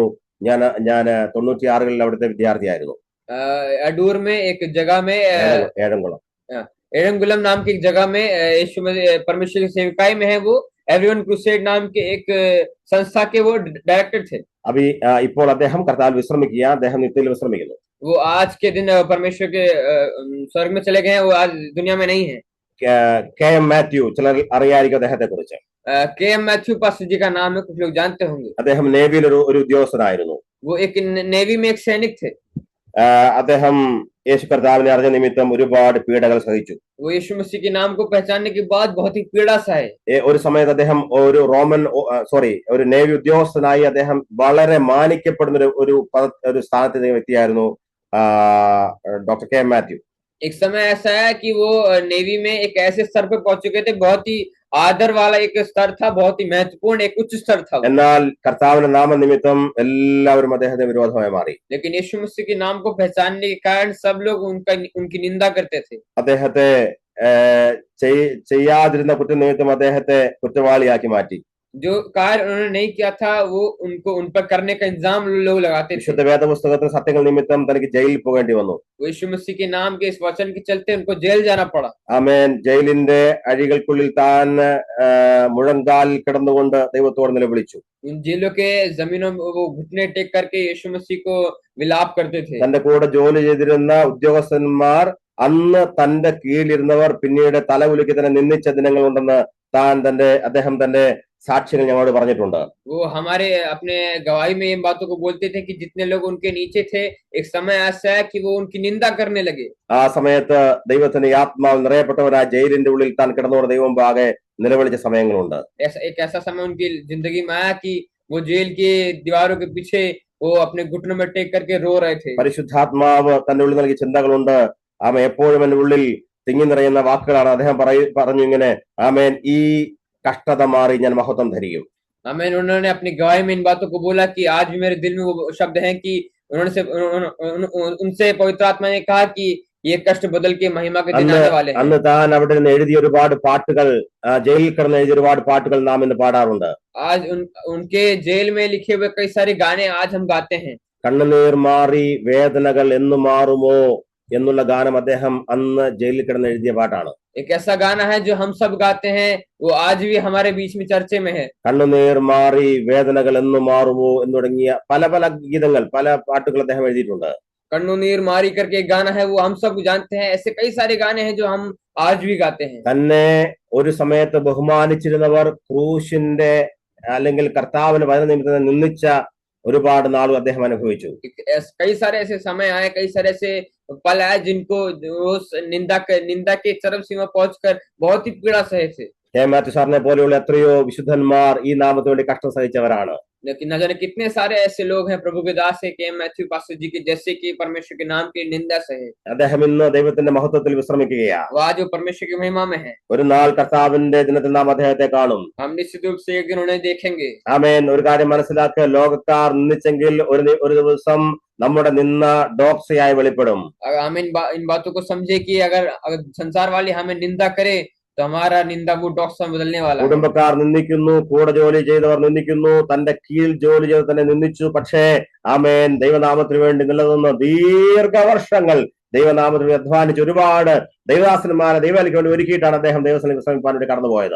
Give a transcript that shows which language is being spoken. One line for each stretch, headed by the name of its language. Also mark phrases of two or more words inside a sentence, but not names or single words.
Malayalam: ഞാൻ 96-കളിൽ അവിടുത്തെ വിദ്യാർത്ഥിയായിരുന്നു.
Hindi: अडूर में एक जगह में ഏഴംകുളം एरंगुलम नाम की एक जगह में यीशु परमेश्वर की सेविकाई में है। वो एवरीवन क्रूसेड नाम के एक संस्था के वो डायरेक्टर थे।
Malayalam: अभी ഇപ്പോൾ അദ്ദേഹം കർത്താവിൽ വിശ്രമിക്കുക, അദ്ദേഹം നിത്യത്തിൽ വിശ്രമിക്കുന്നു.
Hindi: वो आज के दिन परमेश्वर के स्वर्ग में चले गए हैं, वो आज दुनिया में नहीं है।
Malayalam: കെ എം മാത്യു, ചിലർ അറിയായിരിക്കും അദ്ദേഹത്തെ കുറിച്ച്.
Hindi: के एम मैथ्यू पास्टर जी का नाम है, कुछ लोग जानते होंगे।
Malayalam: അദ്ദേഹം നേവിയിൽ ഒരു ഉദ്യോഗസ്ഥനായിരുന്നു.
Hindi: वो एक नेवी में एक सैनिक थे।
Malayalam: അദ്ദേഹം യേശു കർത്താവിനെ അറിഞ്ഞ നിമിത്തം ഒരുപാട് പീഡകൾ സഹിച്ചു.
Hindi: वो यीशु मसीह के नाम को पहचानने के बाद बहुत ही पीड़ा सहे।
Malayalam: ഒരു സമയത്ത് അദ്ദേഹം ഒരു നേവി ഉദ്യോഗസ്ഥനായി അദ്ദേഹം വളരെ മാനിക്കപ്പെടുന്ന ഒരു സ്ഥാനത്തെ വ്യക്തിയായിരുന്നു ഡോക്ടർ കെ എം മാത്യു.
Hindi: एक समय ऐसा है कि वो नेवी में एक ऐसे स्तर पर पहुंच चुके थे, बहुत ही आदर वाला एक स्तर था, बहुत ही महत्वपूर्ण एक उच्च स्तर था।
Malayalam: എന്നാൽ കർത്താവിന്റെ നാമനിമിത്തം എല്ലാവരും അദ്ദേഹത്തെ വിരോധമായി മാറി.
Hindi: लेकिन यीशु मसीह के नाम को पहचानने के कारण सब लोग उनकी निंदा करते थे।
Malayalam: അദ്ദേഹത്തെ ചെയ്യാതിരുന്ന കുറ്റനിമിത്തം അദ്ദേഹത്തെ കുറ്റവാളിയാക്കി മാറ്റി.
Hindi: जो कार्य उन्होंने नहीं किया था वो उन पर करने का इल्जाम लोग लगाते थे।
Malayalam: വിശുദ്ധ വേദപുസ്തകത്തിൽ സത്യങ്ങൾ നിമിത്തം തനിക്ക് ജയിലിൽ പോകേണ്ടി വന്നു.
Hindi: यीशु मसीह के नाम के इस वचन के चलते उनको जेल जाना पड़ा।
Malayalam: ആമേൻ. ജയിലിന്റെ അഴികൾക്കുള്ളിൽ താൻ മുഴങ്കാൽ കിടന്നുകൊണ്ട് ദൈവത്തോട് നിലവിളിച്ചു.
Hindi: उन जेलों के जमीनों में वो घुटने टेक करके यीशु मसीह को विलाप करते थे।
Malayalam: തന്റെ കൂടെ ജോലി ചെയ്തിരുന്ന ഉദ്യോഗസ്ഥന്മാർ, അന്ന് തന്റെ കീഴിലിരുന്നവർ പിന്നീട് തലകുലുക്കി തന്നെ നിന്ദിച്ച ദിനങ്ങളുണ്ടെന്ന് അദ്ദേഹം തന്റെ സാക്ഷികൾ ഞങ്ങളോട് പറഞ്ഞിട്ടുണ്ട്.
Hindi: वो हमारे अपने गवाही में इन बातों को बोलते थे कि जितने लोग उनके नीचे थे, एक समय ऐसा है कि वो उनकी निंदा करने लगे।
Malayalam: ആ സമയത്ത് ദൈവത്തിന്റെ ആത്മാവ് നിറയപ്പെട്ടവരാ ജയിലിന്റെ ഉള്ളിൽ താൻ കിടന്നുകൊണ്ട് ദൈവം പാകെ നിലവിളിച്ച സമയങ്ങളുണ്ട്.
Hindi: एक ऐसा समय उनकी जिंदगी में आया कि वो जेल की दीवारों के पीछे वो अपने घुटनों में टेक करके रो रहे थे।
Malayalam: പരിശുദ്ധാത്മാവ് തന്റെ ഉള്ളിൽ നൽകിയ ചിന്തകളുണ്ട്. ആമേൻ. എപ്പോഴും എന്റെ ഉള്ളിൽ തിങ്ങി നിറയുന്ന വാക്കുകളാണ്. അദ്ദേഹം പറഞ്ഞു ഇങ്ങനെ, ആമേൻ, ഈ കഷ്ടത മാറി ഞാൻ മഹത്വം ധരിക്കും.
Hindi: आमीन। उन्होंने अपनी गवाही में इन बातों को बोला कि आज भी मेरे दिल में वो शब्द हैं कि उनसे पवित्र आत्मा ने कहा कि ये कष्ट बदल के महिमा के दिन आने वाले हैं।
Malayalam: അന്ന് താൻ അവിടെ നിന്ന് എഴുതിയ ഒരുപാട് പാട്ടുകൾ, ജയിലിൽ കിടന്ന് എഴുതിയ ഒരുപാട് പാട്ടുകൾ നാം ഇന്ന് പാടാറുണ്ട്.
Hindi: आज उनके जेल में लिखे हुए कई सारे गाने आज हम गाते हैं।
Malayalam: കണ്ണുനീർ മാറി വേദനകൾ എന്ന് മാറുമോ എന്നുള്ള ഗാനം അദ്ദേഹം അന്ന് ജയിലിൽ കിടന്ന് എഴുതിയ പാട്ടാണ്.
Hindi: एक ऐसा गाना है जो हम सब गाते हैं, वो आज भी हमारे बीच में चर्चे में है।
Malayalam: കണ്ണുനീർ മാറി വേദനകൾ എന്ന് മാറുമോ എന്ന് തുടങ്ങിയ പല പല ഗീതങ്ങൾ, പല പാട്ടുകൾ അദ്ദേഹം എഴുതിയിട്ടുണ്ട്.
Hindi: कन्नूनीर मारी करके एक गाना है, वो हम सब जानते हैं। ऐसे कई सारे गाने हैं जो हम आज भी गाते हैं।
Malayalam: തന്നെ ഒരു സമയത്ത് ബഹുമാനിച്ചിരുന്നവർ ക്രൂശിന്റെ അല്ലെങ്കിൽ കർത്താവിന് വചന നിമിത്തം നിന്ദിച്ച ഒരുപാട് നാളും അദ്ദേഹം അനുഭവിച്ചു.
Hindi: कई सारे ऐसे समय आए, कई सारे ऐसे पल आए जिनको निंदा के चरम सीमा पहुंचकर बहुत ही पीड़ा सहे थे.
Malayalam: കെ മാത്യു സാറിനെ പോലെയുള്ള എത്രയോ വിശുദ്ധന്മാർ ഈ നാമത്തിന് വേണ്ടി കഷ്ടം സഹിച്ചവരാണ്.
Hindi: लेकिन न जाने कितने सारे ऐसे लोग हैं प्रभु के दास है के मैथ्यू पास्टर जी के जैसे कि परमेश्वर के नाम की निंदा सहे।
Malayalam: അദ്ദേഹം ഇന്ന് ദൈവത്തിന്റെ മഹത്വത്തിൽ വിശ്രമിക്കുകയാണ്.
Hindi: वो आज वो परमेश्वर की महिमा में है।
Malayalam: ഒരു നാൾ കർത്താവിന്റെ ദിനത്തിൽ നാം അദ്ദേഹത്തെ കാണും.
Hindi: हम निश्चित रूप से एक दिन उन्हें देखेंगे।
Malayalam: ആമേൻ. ഒരു കാര്യം മനസ്സിലാക്കുക, ലോകക്കാർ നിന്ദിച്ചെങ്കിൽ ഒരു ദിവസം നമ്മുടെ നിന്ന ഡോക്സയായി വെളിപ്പെടും. हम इन बातों को समझे कि अगर संसार वाले हमें निंदा करे तो हमारा निंदा वो डॉक्स में बदलने वाला है। കുടുംബക്കാർ നിന്ദിക്കുന്നു, കൂടെ ജോലി ചെയ്തവർ നിന്ദിക്കുന്നു, തന്റെ കീഴിൽ ജോലി ചെയ്ത് തന്നെ നിന്ദിച്ചു. പക്ഷേ ആമേൻ, ദൈവനാമത്തിന് വേണ്ടി നിലനിന്ന് ദീർഘവർഷങ്ങൾ ദൈവനാമത്തിന് അധ്വാനിച്ച് ഒരുപാട് ദൈവദാസന്മാരെ ദൈവാലിക്ക് വേണ്ടി ഒരുക്കിയിട്ടാണ് അദ്ദേഹം ദൈവസ്ഥലം വിശ്രമിക്കാൻ വേണ്ടി കടന്നുപോയത്.